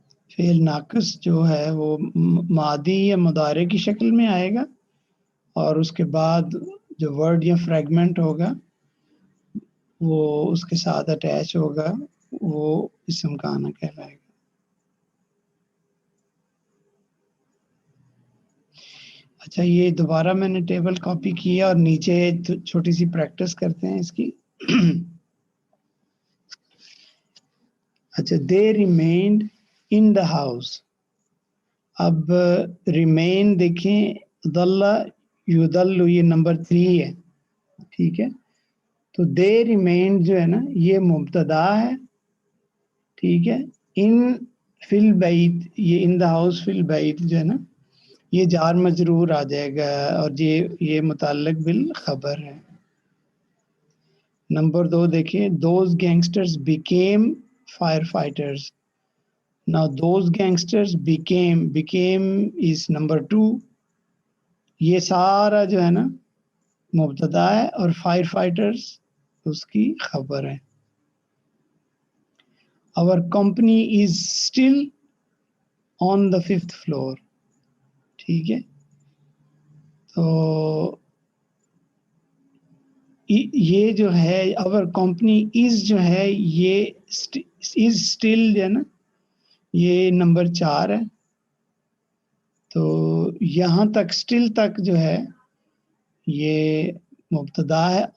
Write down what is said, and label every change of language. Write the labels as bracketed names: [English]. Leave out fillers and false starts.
[Urdu] فعل ناقص جو ہے وہ ماضی یا مضارع کی شکل میں آئے گا، اور اس کے بعد جو ورڈ یا فریگمنٹ ہوگا وہ اس کے ساتھ اٹیچ ہوگا، وہ اسم کانا کہلائے گا. اچھا، یہ دوبارہ میں نے ٹیبل کاپی کیا اور نیچے چھوٹی سی پریکٹس کرتے ہیں اس کی. [English] اچھا، they remained in the house. [Urdu] اب ریمین دیکھیں، دلہ یدل یہ نمبر 3 ہے، ٹھیک ہے. تو دے ریمینڈ جو ہے نا یہ مبتدا ہے، ٹھیک ہے. ان فی البیت، یہ [English] in the house [Arabic] فی البیت [Urdu] جو ہے نا یہ جار مجرور آ جائے گا، اور یہ متعلق بالخبر ہے. نمبر 2 دیکھیں، [English] Those gangsters became firefighters. Now those gangsters became is number 2. [Urdu] یہ سارا جو ہے نا مبتدا ہے، اور فائر فائٹرز اس کی خبر ہے. [English] Our company is still on the 5th floor. [Urdu] ٹھیک ہے. تو یہ جو ہے [English] our company is [Urdu] جو ہے یہ [English] is still [Urdu] جو ہے نا یہ نمبر 4 ہے. تو یہاں تک اسٹل تک جو ہے یہ مبتدا ہے.